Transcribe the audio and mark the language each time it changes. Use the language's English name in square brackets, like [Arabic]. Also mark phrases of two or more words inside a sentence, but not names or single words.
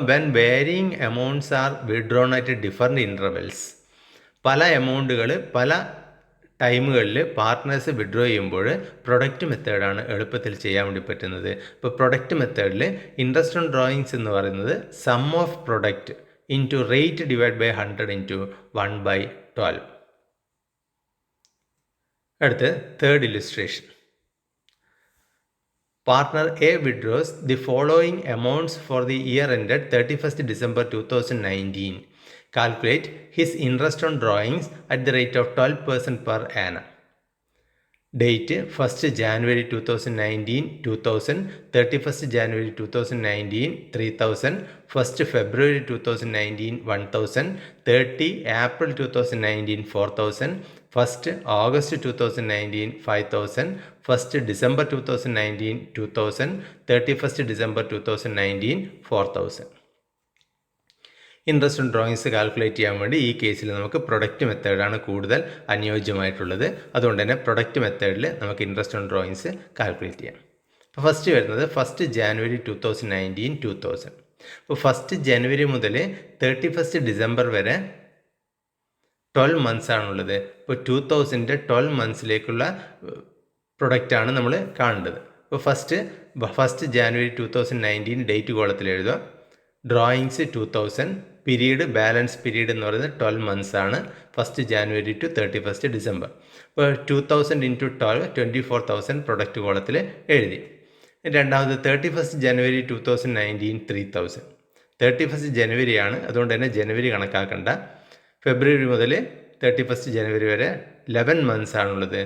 [English] when varying amounts are withdrawn at different intervals, [Malayalam] പല എമൗണ്ടുകൾ പല ടൈമുകളിൽ പാർട്ട്നേഴ്സ് വിഡ്രോ ചെയ്യുമ്പോൾ [English] product methodആണ് [Malayalam] എളുപ്പത്തിൽ ചെയ്യാൻ വേണ്ടി പറ്റുന്നത്. [English] ഇപ്പോൾ product methodിൽ interest on drawings [Malayalam] എന്ന് പറയുന്നത് [English] sum of product into rate divide by 100 into 1/12. അടുത്ത് third illustration. Partner A withdraws the following amounts for the year ended 31st December 2019. Calculate his interest on drawings at the rate of 12% per annum. Date 1st January 2019 2000, 31st January 2019 3000, 1st February 2019 1000, 30 April 2019 4000, 1st August 2019 5000, 1st December 2019 2000, 31st December 2019 4000. interest on drawings calculate [Malayalam] ചെയ്യാൻ വേണ്ടി ഈ കേസിൽ നമുക്ക് [English] product methodആണ് [Malayalam] കൂടുതൽ അനുയോജ്യമായിട്ടുള്ളത്. അതുകൊണ്ട് തന്നെ [English] product methodിൽ നമുക്ക് interest on drawings calculate ചെയ്യാം. [Malayalam] അപ്പോൾ ഫസ്റ്റ് വരുന്നത് 1st January 2019 2000. അപ്പോൾ 1st January മുതൽ 31st December വരെ 12 months ആണുള്ളത്. ഇപ്പോൾ 2000 12 monthsലേക്കുള്ള പ്രൊഡക്റ്റാണ് നമ്മൾ കാണേണ്ടത്. അപ്പോൾ ഫസ്റ്റ് January 2019 [English] date columnിൽ [Malayalam] എഴുതുക. [English] drawings 2000, period balance period [Malayalam] എന്ന് പറയുന്നത് [English] 12 months ആണ്, 1st January to 31st December. ഇപ്പോൾ 2000 into 12 24,000 product columnിൽ എഴുതി. [Malayalam] രണ്ടാമത് 31st January 2019 3000. 31st January ആണ്, അതുകൊണ്ട് തന്നെ ജനുവരി കണക്കാക്കണ്ട. ഫെബ്രുവരി മുതൽ 31st January വരെ 11 months ആണുള്ളത്.